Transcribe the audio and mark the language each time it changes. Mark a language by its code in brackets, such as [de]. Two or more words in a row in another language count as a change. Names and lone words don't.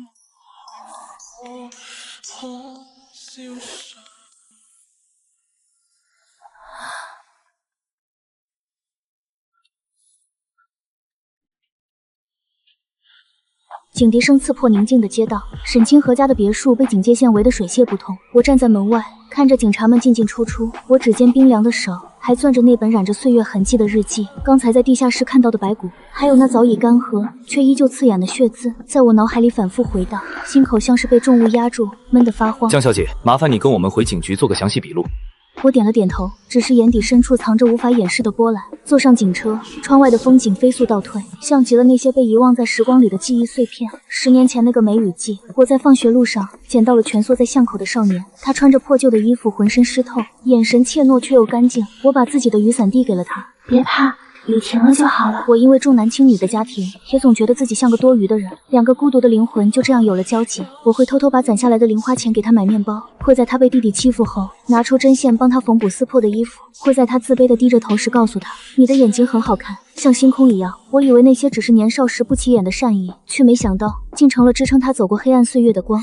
[zh] 警笛聲刺破寧靜的街道，沈清河家的別墅被警戒線圍得水泄不通。我站在門外，看着警察們進進出出，我指尖冰涼的手還攥着那本染着歲月痕跡的日記，剛才在地下室看到的白骨，還有那早已乾涸卻依舊刺眼的血漬，在我腦海裡反覆回盪，心口像是被重物壓住，悶得發慌。江小姐，麻煩你跟我们回警局做個詳細筆錄。我點了點頭，只是眼底深處藏着無法掩飾的波瀾。坐上警車，窗外的風景飛速倒退，像極了那些被遺忘在時光裡的記憶碎片。10年前那個梅雨季，我在放學路上撿到了蜷縮在巷口的少年，他穿着破舊的衣服，渾身濕透，眼神怯懦卻又乾淨。我把自己的雨傘遞給了他，別怕，雨停了就好了。我因為重男輕女的家庭，也總覺得自己像個多餘的人。2個孤獨的靈魂就這樣有了交集。我會偷偷把攢下來的零花錢給他買麵包，會在他被弟弟欺負後拿出針線幫他縫補撕破的衣服，會在他自卑的低着頭時告訴他，你的眼睛很好看，像星空一樣。我以為那些只是年少時不起眼的善意，卻沒想到竟成了支撐他走過黑暗歲月的光。